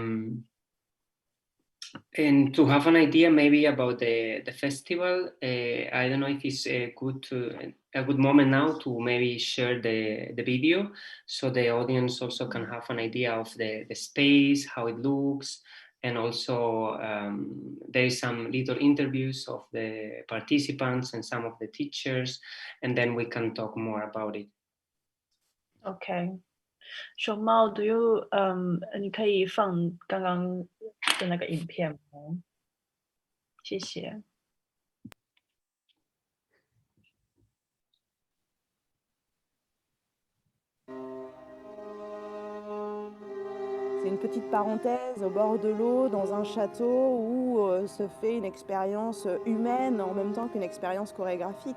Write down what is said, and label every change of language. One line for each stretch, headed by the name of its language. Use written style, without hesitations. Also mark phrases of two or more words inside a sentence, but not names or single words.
English: And And to have an idea maybe about the festival, I don't know if it's a good moment now to maybe share the video so the audience also can have an idea of the space, how it looks, and also there is some little interviews of the participants and some of the teachers, and then we can talk more about it.
Chinese: OK， 熊猫 ，
English: Do you
Chinese: 你可以放刚刚的那个影片吗？谢谢。
French: C'est une petite parenthèse au bord de l'eau, dans un château où se fait une expérience humaine en même temps qu'une expérience chorégraphique.